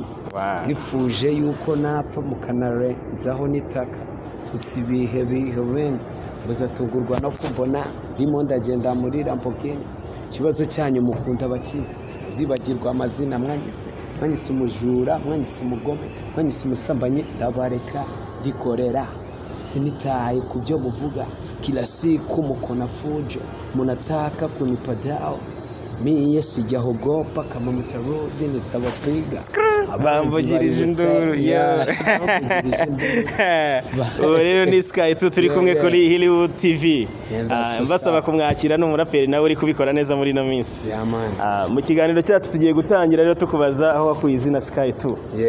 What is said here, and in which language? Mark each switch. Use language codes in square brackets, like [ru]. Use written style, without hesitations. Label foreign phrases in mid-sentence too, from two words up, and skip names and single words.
[rw] Nifuje yuko napfa mukanarenzaho n'itaka usibihe bihobene muzatungurwa no kumbona ndimo ndagenda muri Lamborghini. Ikibazo cyanyu mukunda abakize zibagirwa amazina mwanyise umujura, mwanyise umugome, mwanyise umusambanyi, ndabareka ndikorera sinitaye kubyo muvuga [sw] kila siku mukona fujo munataka kunipadao mie sijaogopa kama mtarudi nitawapiga [rw] bamvugirije induru rero ni Kaito turi kumwe kuri Hollywood TV. Mbasaba kumwakira n'umuraperi nawe uri kubikora neza muri no minsi. Mu kiganiro cyacu tugiye gutangira rero tukubaza aho wakuye izina Kaito.